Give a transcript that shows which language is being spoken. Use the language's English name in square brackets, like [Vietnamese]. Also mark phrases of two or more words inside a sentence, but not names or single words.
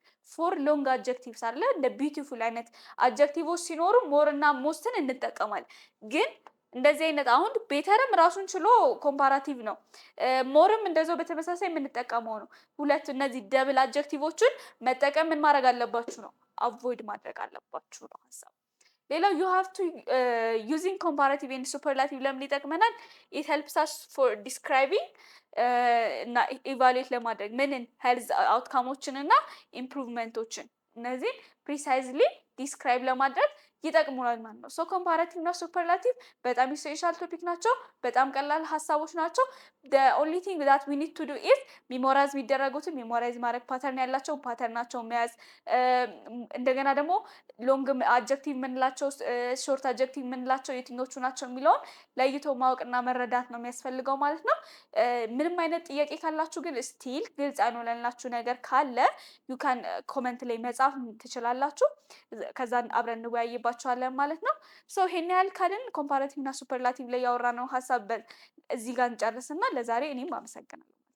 [English] for long adjectives [Amharic] አለ እንደ ቢዩቲፉል አይነት አድጀክቲቮች ሲኖሩ ሞር እና ሞስትን እንጠቀማለን። ግን እንደዚህ አይነት አሁን ቤተርም ራሱን ችሎ ኮምፓራቲቭ ነው። ሞርም እንደዛው በተመሳሳይ የምንጠቀመው ነው። ሁለት እነዚህ [English] double adjectives [Amharic] መጠቀም ምን ማድረግ አለባችሁ ነው አቮይድ ማድረግ አለባችሁ ነው ሀሳብ። ሌላው [English] you have to using comparative and superlative [Amharic] ለምን ይጠቅመናል? [English] it helps us for describing [Amharic] እና ኢቫሉዌት ለማድረግ ምንን [English] health outcomes [Amharic] እና ኢምፕሩቭመንቶችን እነዚህ [English] precisely describe [Amharic] ለማድረግ ይጠቅሙናል ማለት ነው። ሶ ኮምፓራቲቭ እና ሱፐርላቲቭ በጣም [English] essential topic [Amharic] ናቸው። በጣም ቀላል ሀሳቦች ናቸው። [English] the only thing that we need to do is [Amharic] ሜሞራይዝ የሚደረጉትን ሜሞራይዝ ማድረግ፣ ፓተርን ያላቸው ፓተርናቸው መያዝ፣ እንደገና ደግሞ [English] long adjective [Amharic] የምንላቸው [English] short adjective [Amharic] የምንላቸው የትኞቹ ናቸው የሚለውን ለይቶ ማወቅና መረዳት ነው የሚያስፈልገው ማለት ነው። ምንም አይነት ጥያቄ ካላችሁ ግን ስቲል ግልጽ ያልሆነላችሁ ነገር ካለ [English] you can comment [Amharic] ላይ መጻፍ ትችላላችሁ። ከዛ አብረን እንወያይባችኋለን ማለት ነው። ሶ ይሄን ያህል ካልን ኮምፓራቲቭ እና ሱፐርላቲቭ ላይ ያወራነው ሀሳብ እዚህ ጋር እንጨርስና ለዛሬ እኔም አመሰግናለሁ።